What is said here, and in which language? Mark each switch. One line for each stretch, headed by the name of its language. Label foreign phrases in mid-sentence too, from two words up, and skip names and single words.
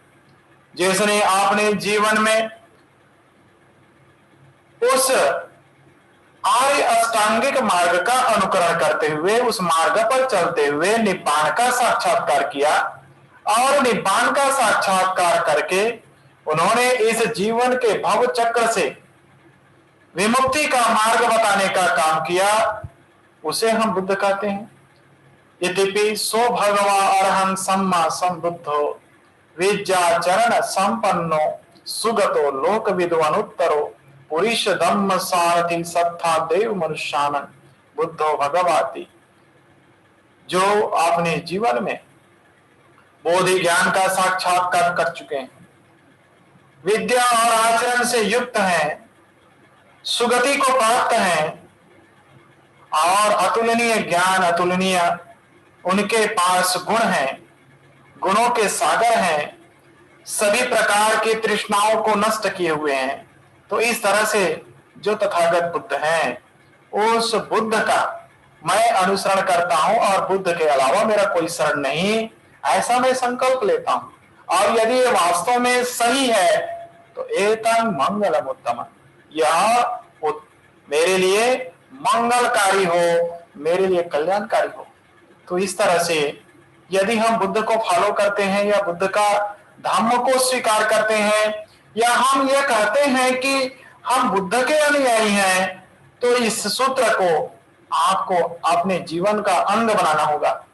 Hindi: जिसने आपने जीवन में उस आर्य अष्टांगिक मार्ग का अनुकरण करते हुए उस मार्ग पर चलते हुए निब्बान का साक्षात्कार किया और निब्बान का साक्षात्कार करके उन्होंने इस जीवन के भव चक्र से विमुक्ति का मार्ग बताने का काम किया, उसे हम बुद्ध कहते हैं।
Pali: यद्यपि सो भगवा अरहं सम्मा संबुद्धो विद्याचरण संपन्नो सुगतो लोक विद्वानुत्तरो पुरुष धम्म सारथि सत्था देव मनुष्यानन बुद्धो भगवाति।
Hindi: जो अपने जीवन में बोधि ज्ञान का साक्षात्कार कर चुके हैं, विद्या और आचरण से युक्त हैं, सुगति को प्राप्त हैं और अतुलनीय ज्ञान, अतुलनीय उनके पास गुण हैं, गुणों के सागर हैं, सभी प्रकार की तृष्णाओं को नष्ट किए हुए हैं। तो इस तरह से जो तथागत बुद्ध हैं उस बुद्ध का मैं अनुसरण करता हूं और बुद्ध के अलावा मेरा कोई शरण नहीं, ऐसा मैं संकल्प लेता हूं। और यदि ये वास्तव में सही है तो
Pali: एतं मंगलम उत्तम,
Hindi: यह मेरे लिए मंगलकारी हो, मेरे लिए कल्याणकारी हो। तो इस तरह से यदि हम बुद्ध को फॉलो करते हैं या बुद्ध का धम्म को स्वीकार करते हैं, या हम यह कहते हैं कि हम बुद्ध के अनुयायी हैं, तो इस सूत्र को आपको अपने जीवन का अंग बनाना होगा।